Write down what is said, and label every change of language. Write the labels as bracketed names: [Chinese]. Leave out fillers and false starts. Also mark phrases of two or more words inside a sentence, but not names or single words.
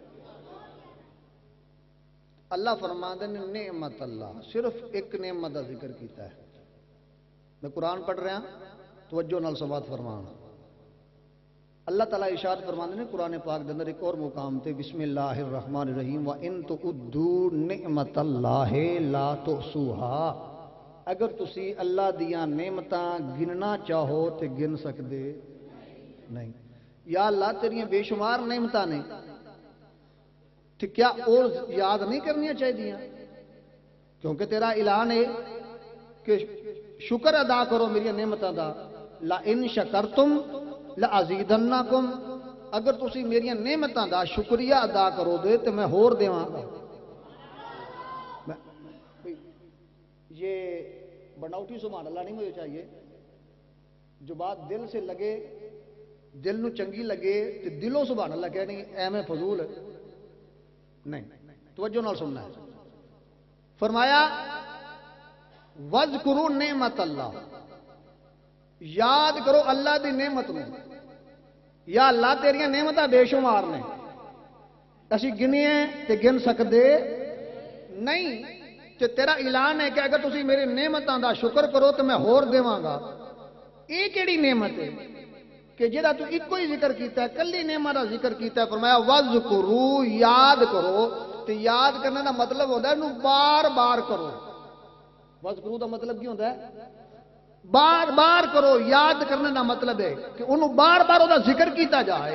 [Punjabi] اللہ فرماندے نے [Arabic] نعمت اللہ، [Punjabi] صرف ایک نعمت کا ذکر کیتا ہے۔ میں قرآن پڑھ رہا توجہ نال سماعت فرمان۔ اللہ تعالیٰ ارشاد فرماندے نے قرآن پاک دے اندر ایک اور مقام تے [Arabic] بسم اللہ الرحمن الرحیم وَإِن تُعُدُّوا نِعْمَتَ اللَّهِ لَا تُحْصُوهَا، [Punjabi] اگر تسی اللہ دیاں نعمتاں گننا چاہو تے گن سکدے نہیں۔ یا اللہ تیریاں بے شمار نعمتاں نے تو کیا اور یاد نہیں کرنیاں چاہیے دیاں؟ کیونکہ تیرا اعلان ہے کہ شکر ادا کرو میری نعمتاں دا، [Arabic] لَإِن شَكَرْتُمْ لَأَزِيدَنَّكُمْ، [Punjabi] اگر تسی میری نعمتاں دا شکریہ ادا کرو دے تو میں ہور دیواں گا۔ [Urdu] یہ بناوٹی سبحان اللہ نہیں مجھے چاہیے، جو بات دل سے لگے، [Punjabi] دل نو چنگی لگے تو دلوں سبحان اللہ کہنی ایویں فضول ہے نہیں، توجہ نال سننا ہے۔ فرمایا [Arabic] وَاذْكُرُوا نعمت اللہ، [Punjabi] یاد کرو اللہ دی نعمت میں۔ یا اللہ تیریاں نعمتاں بے شمار نے، اسی گنیے تے گن سکدے نہیں، تے تیرا اعلان ہے کہ اگر تسی میری نعمتاں دا شکر کرو تو میں ہور دیواں گا۔ یہ کیڑی نعمت ہے کہ جہاں تو ایک ہی ذکر کیتا ہے، کلی نعمت دا ذکر کیتا ہے؟ فرمایا وَاذْكُرُوا یاد کرو، تے یاد کرنے دا مطلب ہوتا ہے انہوں بار بار کرو۔ وَاذْكُرُوا دا مطلب کی ہوتا ہے؟ بار بار کرو، یاد کرنے دا مطلب ہے کہ انہوں بار بار وہ ذکر کیتا جائے۔